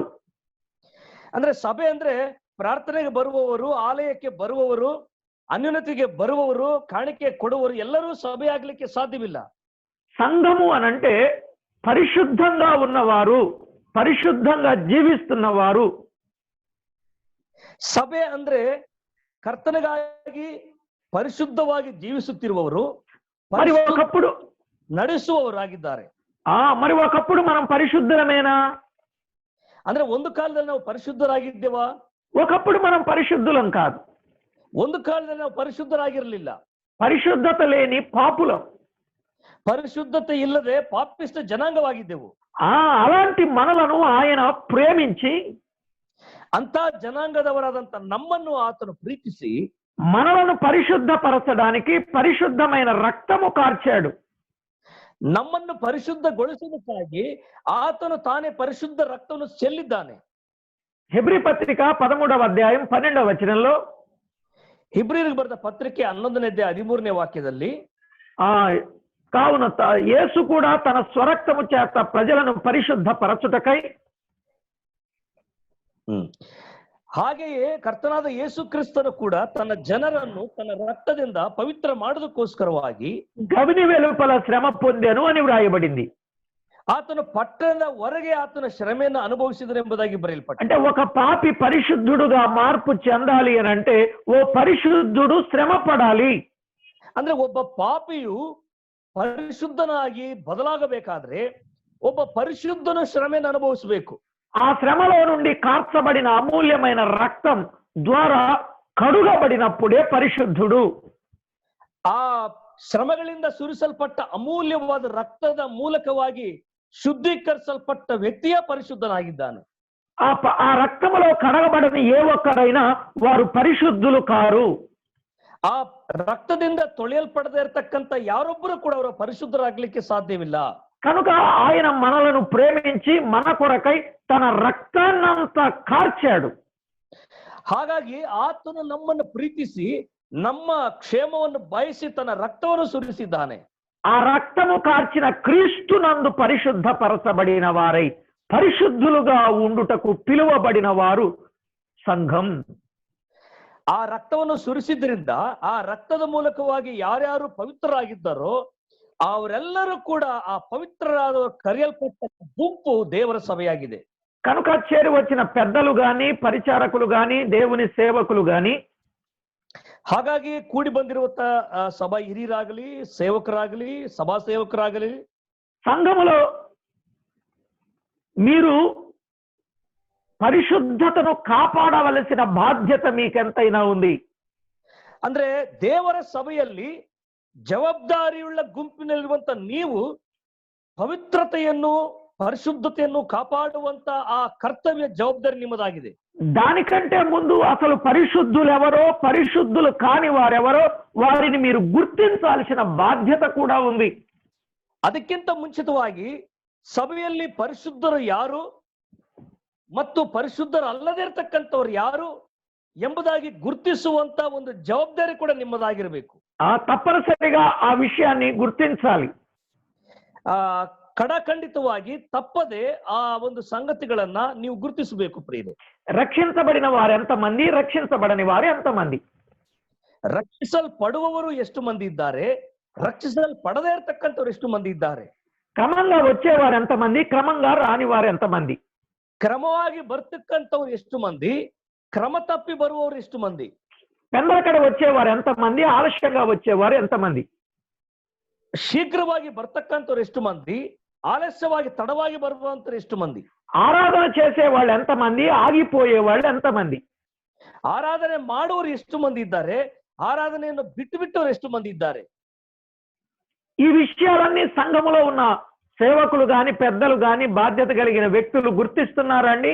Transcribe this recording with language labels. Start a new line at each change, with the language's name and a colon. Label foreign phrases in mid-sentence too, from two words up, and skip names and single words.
Kannada: ಅಂದ್ರೆ ಸಭೆ ಅಂದ್ರೆ ಪ್ರಾರ್ಥನೆಗೆ ಬರುವವರು, ಆಲಯಕ್ಕೆ ಬರುವವರು, ಅನ್ಯೋನ್ಯತೆಗೆ ಬರುವವರು, ಕಾಣಿಕೆ ಕೊಡುವವರು ಎಲ್ಲರೂ ಸಭೆ ಆಗ್ಲಿಕ್ಕೆ ಸಾಧ್ಯವಿಲ್ಲ.
Telugu: సంఘము అనంటే పరిశుద్ధంగా ఉన్నవారు, పరిశుద్ధంగా జీవిస్తున్నవారు.
Kannada: ಸಭೆ ಅಂದ್ರೆ ಕರ್ತನಿಗಾಗಿ ಪರಿಶುದ್ಧವಾಗಿ ಜೀವಿಸುತ್ತಿರುವವರು,
Telugu: మరి ఒకప్పుడు
Kannada: ನಡೆಸುವವರಾಗಿದ್ದಾರೆ.
Telugu: మరి ఒకప్పుడు మనం పరిశుద్ధులమేనా?
Kannada: ಅಂದ್ರೆ ಒಂದು ಕಾಲದಲ್ಲಿ ನಾವು ಪರಿಶುದ್ಧರಾಗಿದ್ದೇವಾ?
Telugu: ఒకప్పుడు మనం పరిశుద్ధులం కాదు.
Kannada: ಒಂದು ಕಾಲದಲ್ಲಿ ನಾವು ಪರಿಶುದ್ಧರಾಗಿರಲಿಲ್ಲ.
Telugu: పరిశుద్ధత లేని పాపులం,
Kannada: ಪರಿಶುದ್ಧತೆ ಇಲ್ಲದೆ ಪಾಪಿಷ್ಟ ಜನಾಂಗವಾಗಿದ್ದೆವು.
Telugu: అలాంటి మనలను ఆయన ప్రేమించి,
Kannada: ಅಂತ ಜನಾಂಗದವರಾದಂತ ನಮ್ಮನ್ನು ಆತನು ಪ್ರೀತಿಸಿ
Telugu: మనలను పరిశుద్ధపరచడానికి పరిశుద్ధమైన రక్తము కార్చాడు.
Kannada: ನಮ್ಮನ್ನು ಪರಿಶುದ್ಧಗೊಳಿಸುವುದಕ್ಕಾಗಿ ಆತನು ತಾನೇ ಪರಿಶುದ್ಧ ರಕ್ತವನ್ನು ಚೆಲ್ಲಿದ್ದಾನೆ.
Telugu: హెబ్రీ పత్రిక 13వ అధ్యాయం 12వ వచనంలో,
Kannada: ಹಿಬ್ರಿಯರಿಗೆ ಬರೆದ ಪತ್ರಿಕೆ 11ನೇ ಅಧ್ಯಾಯ 13ನೇ ವಾಕ್ಯದಲ್ಲಿ,
Telugu: కావున యేసు కూడా తన స్వరక్తము చేత ప్రజలను పరిశుద్ధపరచుటకై,
Kannada: ಹಾಗೆಯೇ ಕರ್ತನಾದ ಯೇಸು ಕ್ರಿಸ್ತನು ಕೂಡ ತನ್ನ ಜನರನ್ನು ತನ್ನ ರಕ್ತದಿಂದ ಪವಿತ್ರ ಮಾಡೋದಕ್ಕೋಸ್ಕರವಾಗಿ
Telugu: గవిని వెలుపల శ్రమ పొందెను అని వ్రాయబడింది.
Kannada: ಆತನು ಪಟ್ಟಣದ ಹೊರಗೆ ಆತನ ಶ್ರಮೆಯನ್ನು ಅನುಭವಿಸಿದನೆಂಬುದಾಗಿ ಬರೆಯಲ್ಪಟ್ಟಿದೆ.
Telugu: అంటే ఒక పాపి పరిశుద్ధుడుగా మార్పు చెందాలి అని అంటే ఓ పరిశుద్ధుడు శ్రమ పడాలి.
Kannada: ಅಂದ್ರೆ ಒಬ್ಬ ಪಾಪಿಯು ಪರಿಶುದ್ಧನಾಗಿ ಬದಲಾಗಬೇಕಾದ್ರೆ ಒಬ್ಬ ಪರಿಶುದ್ಧನ ಶ್ರಮೆಯನ್ನು ಅನುಭವಿಸಬೇಕು.
Telugu: ఆ శ్రమలో నుండి కార్చబడిన అమూల్యమైన రక్తం ద్వారా కడుగబడినప్పుడే పరిశుద్ధుడు.
Kannada: ಆ ಶ್ರಮಗಳಿಂದ ಸುರಿಸಲ್ಪಟ್ಟ ಅಮೂಲ್ಯವಾದ ರಕ್ತದ ಮೂಲಕವಾಗಿ ಶುದ್ಧೀಕರಿಸಲ್ಪಟ್ಟ ವ್ಯಕ್ತಿಯ ಪರಿಶುದ್ಧನಾಗಿದ್ದಾನೆ.
Telugu: ఆ రక్తములో కడగబడని ఏ ఒక్కరైనా వారు పరిశుద్ధులు కారు.
Kannada: ಆ ರಕ್ತದಿಂದ ತೊಳೆಯಲ್ಪಡದೇ ಇರತಕ್ಕಂತ ಯಾರೊಬ್ಬರು ಕೂಡ ಅವರು ಪರಿಶುದ್ಧರಾಗ್ಲಿಕ್ಕೆ ಸಾಧ್ಯವಿಲ್ಲ.
Telugu: కనుక ఆయన మనలను ప్రేమించి మన కొరకై తన రక్తాన్నంతా కార్చాడు.
Kannada: ಹಾಗಾಗಿ ಆತನು ನಮ್ಮನ್ನು ಪ್ರೀತಿಸಿ ನಮ್ಮ ಕ್ಷೇಮವನ್ನು ಬಯಸಿ ತನ್ನ ರಕ್ತವನ್ನು ಸುರಿಸಿದ್ದಾನೆ.
Telugu: ఆ రక్తము కార్చిన క్రీస్తు నందు పరిశుద్ధపరచబడిన వారై పరిశుద్ధులుగా ఉండుటకు పిలువబడిన వారు సంఘం.
Kannada: ಆ ರಕ್ತವನ್ನು ಸುರಿಸಿದ್ರಿಂದ ಆ ರಕ್ತದ ಮೂಲಕವಾಗಿ ಯಾರ್ಯಾರು ಪವಿತ್ರರಾಗಿದ್ದಾರೋ ಅವರೆಲ್ಲರೂ ಕೂಡ ಆ ಪವಿತ್ರರಾದ ಕರೆಯಲ್ಪಟ್ಟ ಗುಂಪು ದೇವರ ಸಭೆಯಾಗಿದೆ.
Telugu: కనుక చేరి వచ్చిన పెద్దలు గాని పరిచారకులు గాని దేవుని సేవకులు గాని
Kannada: ಹಾಗಾಗಿ ಕೂಡಿ ಬಂದಿರುವಂತ ಸಭಾ ಹಿರಿಯರಾಗಲಿ, ಸೇವಕರಾಗಲಿ, ಸಭಾ ಸೇವಕರಾಗಲಿ,
Telugu: సంఘములో మీరు పరిశుద్ధతను కాపాడవలసిన బాధ్యత మీకెంతైనా ఉంది.
Kannada: ಅಂದ್ರೆ ದೇವರ ಸಭೆಯಲ್ಲಿ ಜವಾಬ್ದಾರಿಯುಳ್ಳ ಗುಂಪಿನಲ್ಲಿರುವಂತ ನೀವು ಪವಿತ್ರತೆಯನ್ನು, పరిశుద్ధತೆಯನ್ನು కాపాಡುವಂತ ఆ కర్తవ్య జవాబుదారి నిಮ್ಮದಾಗಿದೆ.
Telugu: దానికంటే ముందు అసలు పరిశుద్ధులు ఎవరో, పరిశుద్ధులు కాని వారెవరో వారిని మీరు గుర్తించాల్సిన బాధ్యత కూడా ఉంది.
Kannada: ಅದಕ್ಕಿಂತ ಮುಂಚಿತವಾಗಿ ಸಭೆಯಲ್ಲಿ ಪರಿಶುದ್ಧರು ಯಾರು ಮತ್ತು ಪರಿಶುದ್ಧರು ಅಲ್ಲದೇ ಇರತಕ್ಕಂಥವ್ರು ಯಾರು ಎಂಬುದಾಗಿ ಗುರುತಿಸುವಂತ ಒಂದು ಜವಾಬ್ದಾರಿ ಕೂಡ ನಿಮ್ಮದಾಗಿರಬೇಕು.
Telugu: తప్పనిసరిగా ఆ విషయాన్ని గుర్తించాలి.
Kannada: ಕಡಖಂಡಿತವಾಗಿ ತಪ್ಪದೆ ಆ ಒಂದು ಸಂಗತಿಗಳನ್ನ ನೀವು ಗುರುತಿಸಬೇಕು ಪ್ರಿಯರೇ.
Telugu: రక్షించబడిన వారు ఎంతమంది, రక్షించబడని వారు ఎంతమంది?
Kannada: ರಕ್ಷಿಸಲ್ಪಡುವವರು ಎಷ್ಟು ಮಂದಿ ಇದ್ದಾರೆ, ರಕ್ಷಿಸಲ್ಪಡದೇ ಇರತಕ್ಕಂಥವ್ರು ಎಷ್ಟು ಮಂದಿ ಇದ್ದಾರೆ?
Telugu: క్రమంగా వచ్చేవారు ఎంతమంది, క్రమంగా రాని వారు ఎంతమంది?
Kannada: ಕ್ರಮವಾಗಿ ಬರ್ತಕ್ಕಂಥವ್ರು ಎಷ್ಟು ಮಂದಿ, ಕ್ರಮ ತಪ್ಪಿ ಬರುವವರು ಎಷ್ಟು ಮಂದಿ?
Telugu: పెందలకడ వచ్చేవారు ఎంతమంది, ఆలస్యంగా వచ్చేవారు ఎంతమంది?
Kannada: ಶೀಘ್ರವಾಗಿ ಬರ್ತಕ್ಕಂಥವ್ರು ಎಷ್ಟು ಮಂದಿ, ఆలస్యವಾಗಿ తడವಾಗಿ ಬರುವಂತರು ಎಷ್ಟು ಮಂದಿ?
Telugu: ఆరాధన చేసే వాళ్ళు ఎంతమంది, ఆగిపోయే వాళ్ళు ఎంతమంది?
Kannada: ಆರಾಧನೆ ಮಾಡುವವರು ಎಷ್ಟು ಮಂದಿ ಇದ್ದಾರೆ, ಆರಾಧನೆಯನ್ನು ಬಿಟ್ಟು ಬಿಟ್ಟವರು ಎಷ್ಟು ಮಂದಿ ಇದ್ದಾರೆ?
Telugu: ఈ విషయాలన్నీ సంఘములో ఉన్న సేవకులు గాని, పెద్దలు గాని, బాధ్యత కలిగిన వ్యక్తులు గుర్తిస్తున్నారండి.